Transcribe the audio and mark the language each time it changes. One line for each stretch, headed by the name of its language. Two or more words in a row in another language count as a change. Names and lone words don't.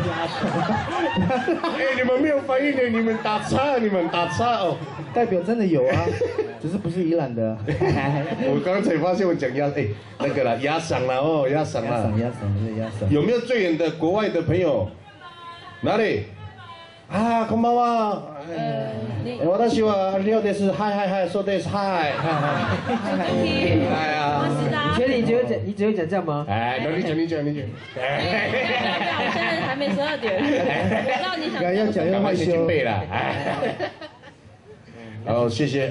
Chinese: 哎，你们没有反应的，你们打岔，你们打岔哦。代表真的有啊，只是不是宜兰的。我刚才发现我讲那个啦，鸭嗓啦哦，鸭嗓啦。鸭嗓，是鸭嗓。有没有最远的国外的朋友？哪里？啊，
Japanese: こんばんは。私はリオです。
Chinese: 嗨，说的是嗨。哎呀，你确定你只会讲这样吗？哎，那你讲。不要，我现在还没12点，我知道你想。要讲要害羞。先背啦。好，谢谢。